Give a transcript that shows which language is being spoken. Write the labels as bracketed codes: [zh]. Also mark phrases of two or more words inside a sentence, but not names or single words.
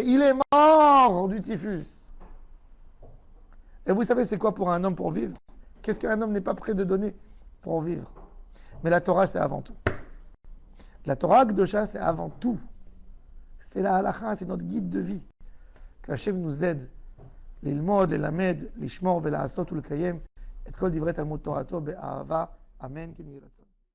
[fr] Il est mort du typhus. Et vous savez, c'est quoi pour un homme pour vivre? Qu'est-ce qu'un homme n'est pas prêt de donner pour vivre? Mais la Torah, c'est avant tout. La [he] תורה הקדושה, [fr] c'est avant tout. C'est la halakha, c'est notre guide de vie. Qu'Hachem nous aide. [he] ללמוד, ללמד, לשמור, ולעשות, לקיים, את כל דברי תלמוד תורתו באהבה. אמן.